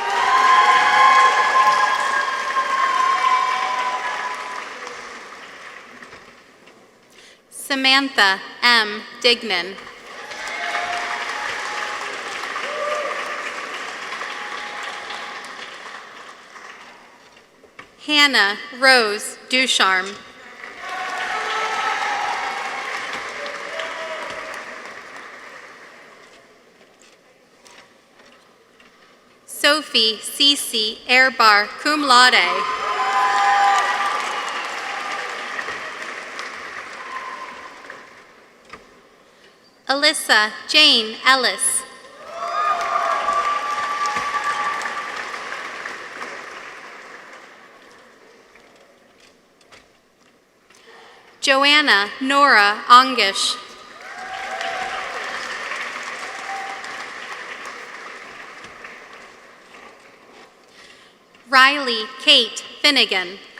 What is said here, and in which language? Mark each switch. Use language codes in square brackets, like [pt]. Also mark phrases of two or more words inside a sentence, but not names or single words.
[en] Samantha M. Dignan. Hannah Rose Ducharme. Sophie Cece Airbar, cum laude. Alyssa Jane Ellis. Joanna Nora Ongish. Riley Kate Finnegan.